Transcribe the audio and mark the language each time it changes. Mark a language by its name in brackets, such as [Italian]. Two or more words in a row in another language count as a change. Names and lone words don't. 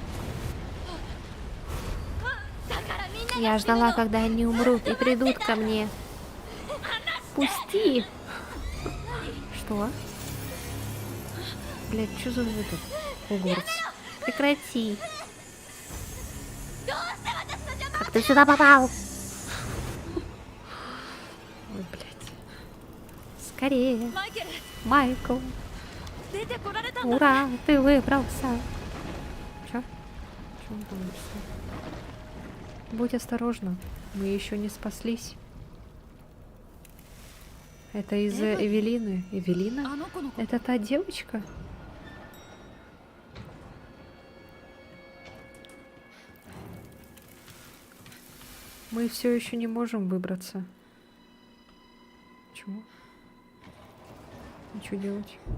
[Japanese] だからみんな [Russian] Я ждала, когда они умрут и придут ко мне. Пусти! Что? Блять, что за этот Хогвартс? Прекрати. [Japanese] どうして私の邪魔 [Russian] Как ты сюда попал? Ой, блядь. Скорее. [Japanese] マイケル [Russian] Майкл. [Japanese] 出てこられたんだ [Russian] Ура, ты выбрался. Чё? Чё он там написал? Будь осторожна, мы еще не спаслись. Это из-за Эвелины. [Japanese] あ [Russian] Эвелина? [Japanese] の子の子 [Russian] Это та девочка? Мы все еще не можем выбраться. Чего? Ничего делать.